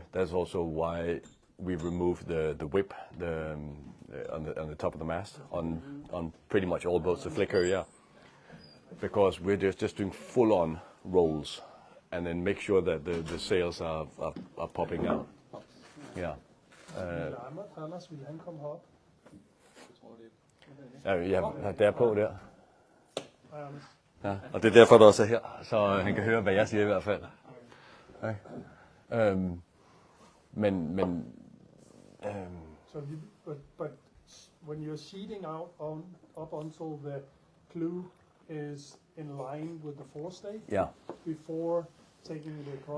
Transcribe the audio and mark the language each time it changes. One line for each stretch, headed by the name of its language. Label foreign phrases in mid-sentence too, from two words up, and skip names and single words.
English: That's also why we removed the whip on the top of the mast on pretty much all boats. The flicker, yeah, because we're just doing full-on rolls, and then make sure that the sails are popping out. Yeah.
Danish: Anders, vil han komme herop? Ja, der på der. Hej, Anders. Ja, og det er derfor, der også er her, så han kan høre, hvad jeg siger i hvert fald. Okay.
English: So but when you're sheeting out up until the clue is in line with the forestay, before taking it across.